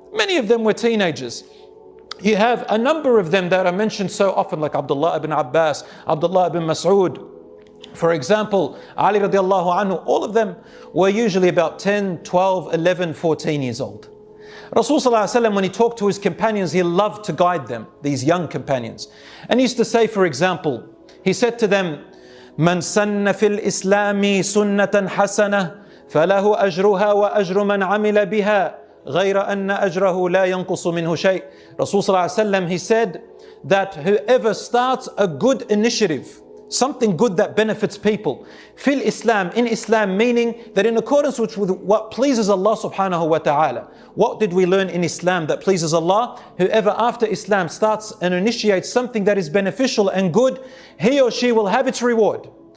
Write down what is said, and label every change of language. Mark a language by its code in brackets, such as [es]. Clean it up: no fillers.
[en] Many of them were teenagers. You have a number of them that are mentioned so often, like Abdullah ibn Abbas, Abdullah ibn Mas'ud. For example, Ali radiallahu anhu, all of them were usually about 10, 12, 11, 14 years old. Rasulullah, when he talked to his companions, he loved to guide them, these young companions. And he used to say, for example, he said to them, [ar] من سن في الإسلام سنة حسنة فله أجرها وأجر من عمل بها غير أن أجره لا ينقص منه شيء. [en] Rasul sallallahu alaihi wasallam, he said that whoever starts a good initiative, something good that benefits people, [ar] fil Islam, [en] in Islam, meaning that in accordance with what pleases Allah subhanahu wa ta'ala. What did we learn in Islam that pleases Allah? Whoever after Islam starts and initiates something that is beneficial and good, he or she will have its reward.